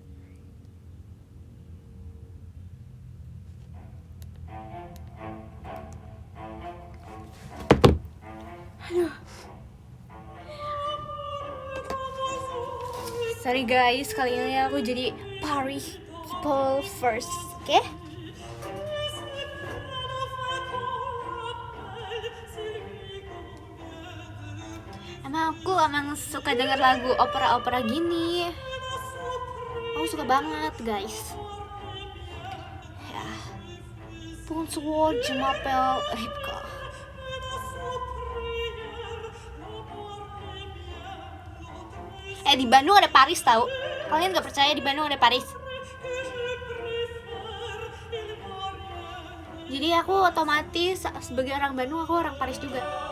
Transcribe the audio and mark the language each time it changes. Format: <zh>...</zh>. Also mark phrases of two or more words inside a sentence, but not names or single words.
<en>sorry guys,</en> <id>kali ini aku jadi</id> <en>Paris people first,</en> <id>oke? Emang suka denger lagu opera-opera gini. Aku suka banget guys. Ya.</id> <fr>Bonsoir, je m'appelle Ripka.</fr> <id>Di Bandung ada Paris tahu. Kalian gak percaya di Bandung ada Paris? Jadi aku otomatis sebagai orang Bandung, aku orang Paris juga.</id>